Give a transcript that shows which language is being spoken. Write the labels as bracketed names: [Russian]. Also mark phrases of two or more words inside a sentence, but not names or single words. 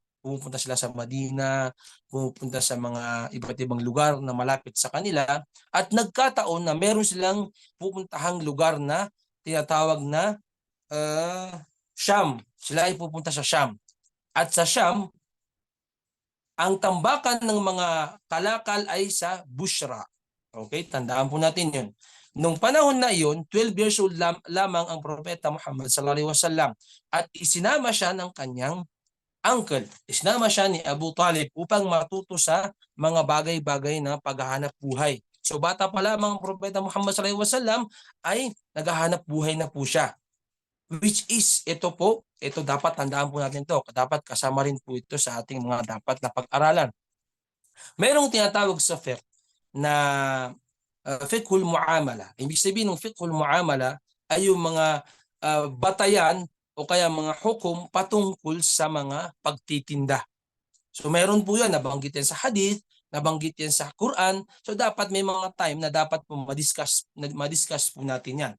[Filipino] Pumupunta sila sa Madina, pumupunta sa mga iba't ibang lugar na malapit sa kanila, at nagkataon na meron silang pupuntahang lugar na tinatawag na Sham. Sila ay pupunta sa Sham. At sa Sham, ang tambakan ng mga kalakal ay sa Bushra. Okay, tandaan po natin yun. Nung panahon na iyon, 12 years old lamang ang Propeta Muhammad [Arabic] صلى الله عليه وسلم, [Filipino] at isinama siya ng kanyang uncle. Isinama siya ni Abu Talib upang matuto sa mga bagay-bagay na paghahanap buhay. So bata pa lamang ang Propeta Muhammad [Arabic] صلى الله عليه وسلم [Filipino] ay naghahanap buhay na po siya. [English] Which is, [Filipino] ito dapat tandaan po natin to. Dapat kasama rin po ito sa ating mga dapat na pag-aralan. Mayroong tinatawag sa fiqh na [Arabic] فقه المعاملة. [Filipino] Ibig sabihin ng [Arabic] فقه المعاملة [Filipino] ay yung mga batayan o kaya mga hukom patungkol sa mga pagtitinda. So meron po yan, nabanggit yan sa hadith, nabanggit yan sa Quran. So dapat may mga time na dapat po madiscuss po natin yan.